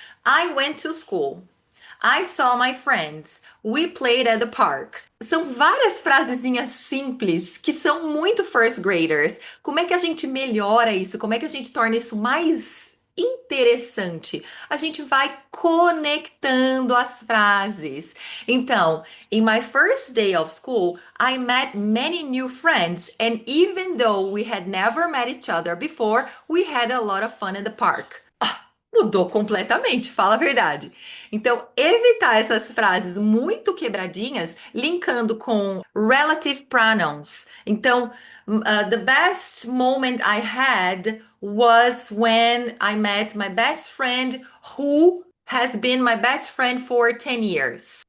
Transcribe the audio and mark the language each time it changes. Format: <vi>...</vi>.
<en>I went to school. I saw my friends.</en> <pt>We played at the park. São várias frasezinhas simples que são muito first graders. Como é que a gente melhora isso? Como é que a gente torna isso mais interessante? A gente vai conectando as frases.</pt> <en>Então, in my first day of school, I met many new friends, and even though we had never met each other before, we had a lot of fun in the park.</en> <pt>Mudou completamente, fala a verdade. Então, evitar essas frases muito quebradinhas, linkando com relative pronouns.</pt> <en>Então, the best moment I had was when I met my best friend who has been my best friend for 10 years.</en>